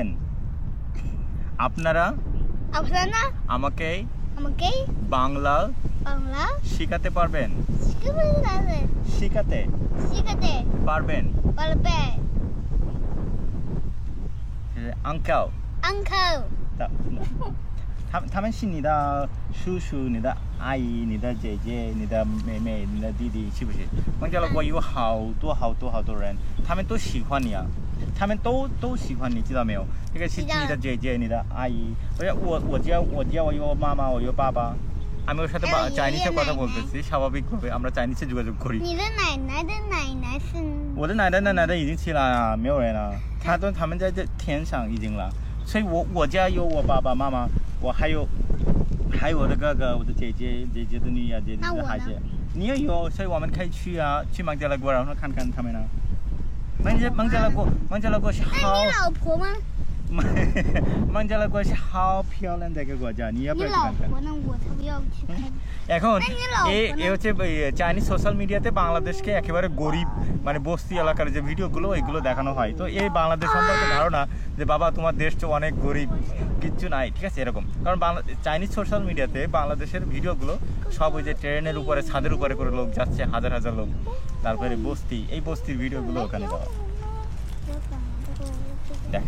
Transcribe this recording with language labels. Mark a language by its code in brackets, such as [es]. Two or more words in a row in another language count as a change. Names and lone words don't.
[bn] আপনারা আমাকে বাংলা শেখাতে পারবেন? শেখাতে পারবেন? [zh] আঙ্কেল 他们是你的叔叔、你的阿姨、你的姐姐、你的妹妹、你的弟弟，是不是？孟加拉国有好多人，他们都喜欢你啊，他们都喜欢你，知道没有？这个是你的姐姐、你的阿姨，我有妈妈，我有爸爸。 [bn] আমি ওর সাথে চাইনিজে কথা বলতেছি, স্বাভাবিকভাবে আমরা চাইনিজে যোগাযোগ করি। [zh] 我的奶奶已经起来了，没有人了，他们在这天上已经了，所以我家有我爸爸妈妈，我还有我的哥哥，我的姐姐的女儿，姐姐的孩子，你也有，所以我们可以去啊，去孟加拉国，然后看看他们呢。孟加拉国是好。你老婆吗？孟加拉国是好漂亮的一个国家，你要不要去看看？我才不要去看。 [bn] এখন এই হচ্ছে [en] Chinese social media [bn] বাংলাদেশকে একেবারে গরিব, মানে বস্তি এলাকার যে ভিডিওগুলো ওইগুলো দেখানো হয়। তো এই বাংলাদেশ সম্পর্কে ধারণা যে বাবা তোমার দেশ তো অনেক গরিব, কিচ্ছু নাই, ঠিক আছে এরকম। কারণ [en] Chinese social media [bn] বাংলাদেশের ভিডিওগুলো সব ওই যে ট্রেনের উপরে, ছাদের উপরে করে লোক যাচ্ছে, হাজার লোক, তারপরে এই বস্তির ভিডিওগুলো ওখানে দেওয়া দেখেন।